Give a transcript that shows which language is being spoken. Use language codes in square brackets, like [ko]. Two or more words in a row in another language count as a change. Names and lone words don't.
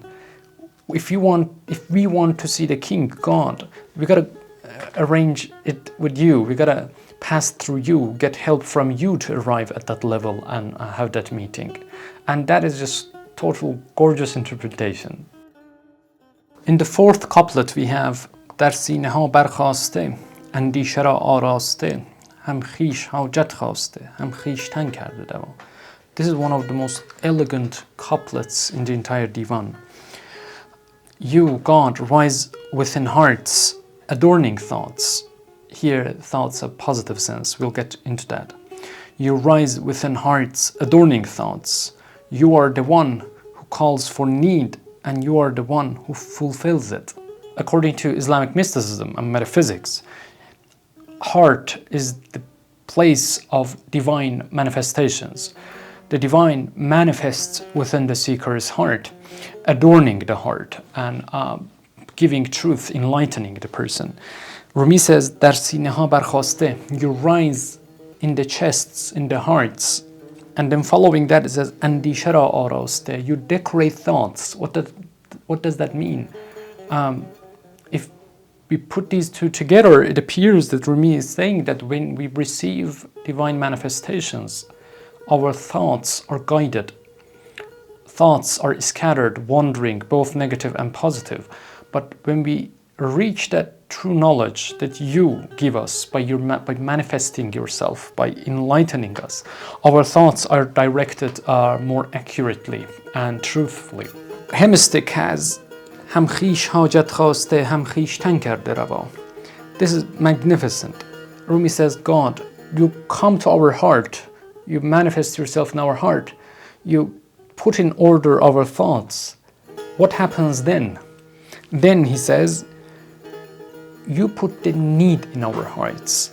[en] If we want to see the king, God, we gotta arrange it with you. We gotta pass through you, get help from you to arrive at that level and have that meeting. And that is just total gorgeous interpretation. In the fourth couplet we have [fa] در سینه ها برخاسته اندیشه را آراسته هم خویش حاجت خواسته هم خویشتن کرده دوام. [en] This is one of the most elegant couplets in the entire Divan. You, God, rise within hearts, adorning thoughts. Here, thoughts have positive sense. We'll get into that. You rise within hearts, adorning thoughts. You are the one who calls for need, and you are the one who fulfills it. According to Islamic mysticism and metaphysics, heart is the place of divine manifestations. The divine manifests within the seeker's heart, adorning the heart and giving truth, enlightening the person. Rumi says, [fa] در سینه ها برخاسته, [en] you rise in the chests, in the hearts. And then following that it says, [fa] اندیشه را آراسته, [en] you decorate thoughts. What does that mean? If we put these two together, it appears that Rumi is saying that when we receive divine manifestations, our thoughts are guided. Thoughts are scattered, wandering, both negative and positive. But when we reach that true knowledge that you give us by manifesting yourself, by enlightening us, our thoughts are directed more accurately and truthfully. Hemistic has [fa] هم خویش حاجت خواسته هم خویشتن کرده روا. [en] This is magnificent. Rumi says, God, you come to our heart, you manifest yourself in our heart, you put in order our thoughts. What happens then? Then he says, you put the need in our hearts.